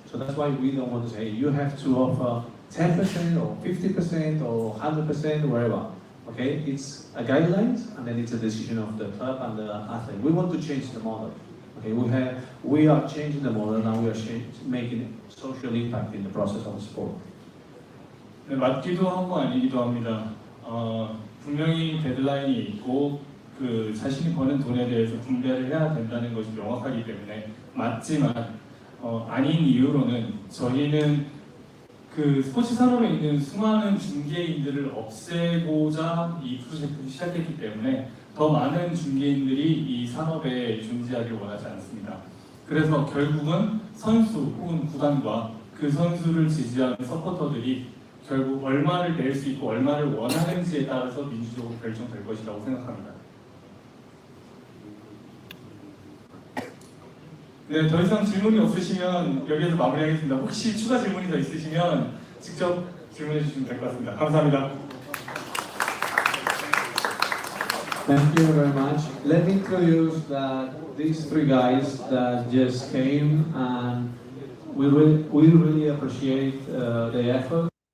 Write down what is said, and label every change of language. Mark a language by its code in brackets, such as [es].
[en] So that's why we don't want to say you have to offer 10% or 50% or 100%, wherever. Okay, it's a guidelines, and then it's a decision of the club and the athlete. We want to change the model. Okay, we are changing the model, and we are making social impact in the process of the sport. [ko] 네, 맞기도 하고 아니기도 합니다. 분명히 데드라인이 있고 그 자신이 버는 돈에 대해서 분배를 해야 된다는 것이 명확하기 때문에 맞지만 아닌 이유로는 저희는 그 스포츠 산업에 있는 수많은 중개인들을 없애고자 이 프로젝트를 시작했기 때문에 더 많은 중개인들이 이 산업에 존재하길 원하지 않습니다. 그래서 결국은 선수 혹은 구단과 그 선수를 지지하는 서포터들이 결국 얼마를 낼 수 있고 얼마를 원하는지에 따라서 민주적으로 결정될 것이라고 생각합니다. 네, 더 이상 질문이 없으시면 여기에서 마무리하겠습니다. 혹시 추가 질문이 더 있으시면 직접 질문해 주시면 될 것 같습니다. 감사합니다. [en] Thank you very much. Let me introduce that these three guys that just came, and we really appreciate the effort